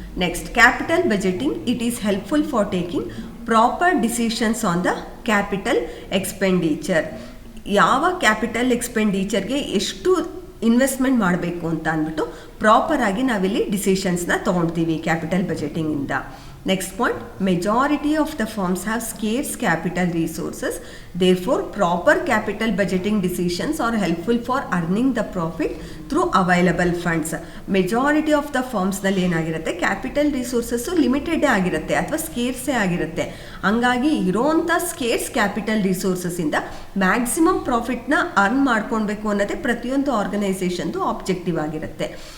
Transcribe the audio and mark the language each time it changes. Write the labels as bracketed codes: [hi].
[en] Next, capital budgeting it is helpful for taking proper decisions on the capital expenditure. [kn] ಯಾವ capital ಎಕ್ಸ್ಪೆಂಡಿಚರ್ಗೆ ಎಷ್ಟು investment ಮಾಡಬೇಕು ಅಂತ ಅಂದ್ಬಿಟ್ಟು ಪ್ರಾಪರಾಗಿ ನಾವಿಲ್ಲಿ ಡಿಸಿಷನ್ಸ್ನ ತೊಗೊಳ್ತೀವಿ capital ಬಜೆಟಿಂಗಿಂದ. [en] Next point, majority of the firms have scarce capital resources. Therefore, proper capital budgeting decisions are helpful for earning the profit through available funds. Majority of the firms [kn] ನಲ್ಲಿ ಏನಾಗಿರುತ್ತೆ, capital resources limited ಆಗಿರುತ್ತೆ ಅಥವಾ ಸ್ಕೇರ್ಸೇ ಆಗಿರುತ್ತೆ. ಹಂಗಾಗಿ ಇರೋಂಥ scarce capital resources ಇಂದ maximum ಪ್ರಾಫಿಟ್ನ earn ಮಾಡ್ಕೊಳ್ಬೇಕು ಅನ್ನೋದೇ ಪ್ರತಿಯೊಂದು ಆರ್ಗನೈಸೇಷನ್ದು ಆಬ್ಜೆಕ್ಟಿವ್ ಆಗಿರುತ್ತೆ.